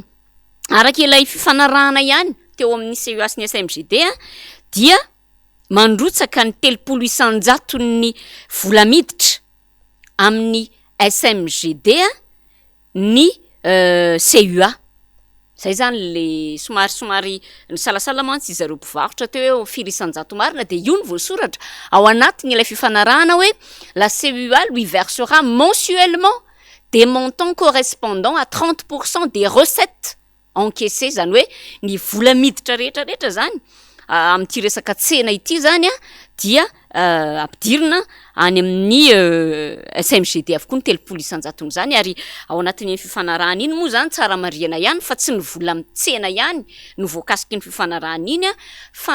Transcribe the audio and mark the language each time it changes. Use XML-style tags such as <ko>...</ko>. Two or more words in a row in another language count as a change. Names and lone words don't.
<mg>Araka ilay fifanarahana ihany teo amin'ny CUA sy ny SMGD dia mandrotsaka ny 300 ny vola miditra amin'ny SMGD ny CUA. Zay zany le somary ny salasala mantsy zareo mpivarotra teo hoe firisan-jato marina dia io ny voasoratra ao anatiny ilay fifanarahana hoe</mg> <fr>la CUA lui versera mensuellement des montants correspondant à 30% des recettes</fr> <mg>encaissées, zany hoe ny vola miditra rehetrarehetra zany amin'ity resaka tsena ity zany dia ampidirina any amin'ny SMGD avokoa ny 300 zany ary ao anatin'ny fifanarahana iny moa zany tsara marihana ihany fa tsy ny vola mitsena ihany no voakasiky ny fifanarahana iny fa</mg>